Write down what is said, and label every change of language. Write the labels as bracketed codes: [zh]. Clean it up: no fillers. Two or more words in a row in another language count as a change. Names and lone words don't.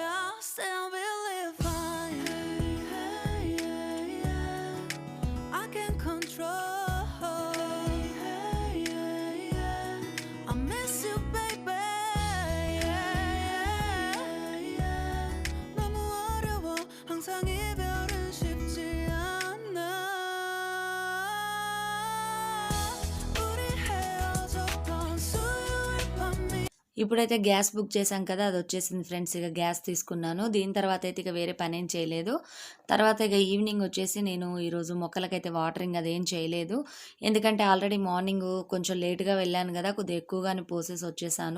[en] Still believe fine. Hey, hey, yeah, yeah. I can't control. Hey, yeah, yeah. I miss you, baby. Yeah, yeah, yeah. [ko] 너무 어려워. 항상 이별은 쉽지 않아. [te] ఇప్పుడైతే గ్యాస్ బుక్ చేశాం కదా, అది వచ్చేసింది ఫ్రెండ్స్. ఇక గ్యాస్ తీసుకున్నాను. దీని తర్వాత అయితే ఇక వేరే పనేం చేయలేదు. తర్వాత ఇక ఈవినింగ్ వచ్చేసి నేను ఈరోజు మొక్కలకైతే వాటరింగ్ అదేం చేయలేదు. ఎందుకంటే [en] already morning [te] కొంచెం లేట్‌గా వెళ్ళాను కదా, కొద్దిగా ఎక్కువగానే పోసేసి వచ్చేసాను.